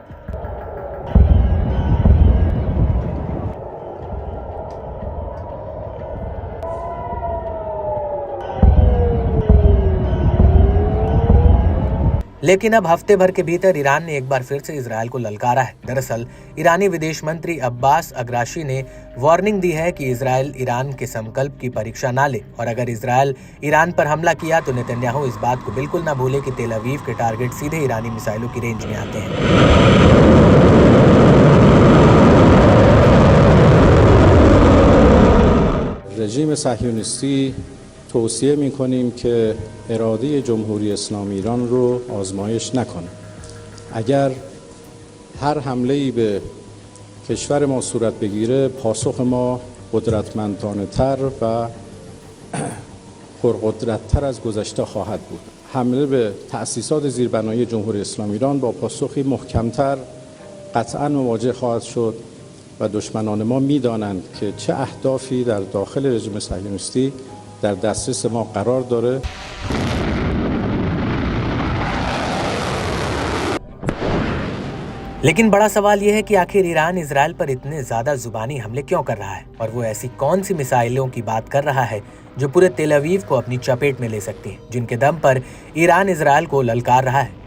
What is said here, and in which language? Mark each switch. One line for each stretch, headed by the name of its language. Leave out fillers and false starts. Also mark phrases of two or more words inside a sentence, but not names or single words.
Hindi: लेकिन अब हफ्ते भर के भीतर ईरान ने एक बार फिर से इजरायल को ललकारा है। दरअसल ईरानी विदेश मंत्री अब्बास अग्राशी ने वार्निंग दी है कि इजरायल ईरान के संकल्प की परीक्षा ना ले, और अगर इजरायल ईरान पर हमला किया तो नेतन्याहू इस बात को बिल्कुल ना भूले कि तेल अवीव के टारगेट सीधे ईरानी मिसाइलों की रेंज में आते हैं।
Persian: رژیم صهیونیستی توصیه می‌کنیم که اراده جمهوری اسلامی ایران رو آزمایش نکنه. اگر هر حمله‌ای به کشور ما صورت بگیره، پاسخ ما قدرتمندانه‌تر و پرقدرت‌تر از گذشته خواهد بود. حمله به تأسیسات زیربنایی جمهوری اسلامی ایران با پاسخی محکم‌تر قطعاً مواجه خواهد شد و دشمنان ما می‌دانند که چه اهدافی در داخل رژیم صهیونیستی در دسترس ما قرار داره.
Hindi: लेकिन बड़ा सवाल यह है कि आखिर ईरान इजरायल पर इतने ज्यादा जुबानी हमले क्यों कर रहा है, और वो ऐसी कौन सी मिसाइलों की बात कर रहा है जो पूरे तेल अवीव को अपनी चपेट में ले सकती है, जिनके दम पर ईरान इजरायल को ललकार रहा है।